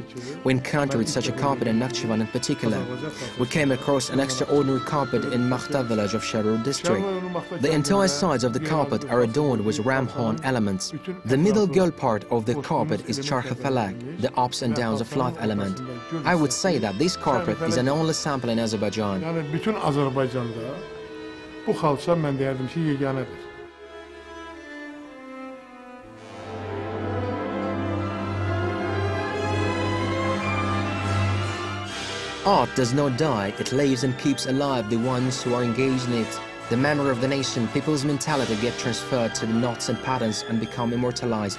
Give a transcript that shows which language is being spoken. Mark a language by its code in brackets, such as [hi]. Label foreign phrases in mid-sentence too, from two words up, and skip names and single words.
[en] We encountered such a carpet in Nakhchivan in particular. We came across an extraordinary carpet in Makhta village of Sharur district. The entire sides of the carpet are adorned with ram-horn elements. The middle girl part of the carpet is charkh-falak, the ups and downs of life element. I would say that this carpet is an only sample in Azerbaijan. [az] Bu xalça mən deyərdim ki, yeganədir. [en] Art does not die, it lives and keeps alive the ones who are engaged in it. The memory of the nation, people's mentality get transferred to the knots and patterns and become immortalized.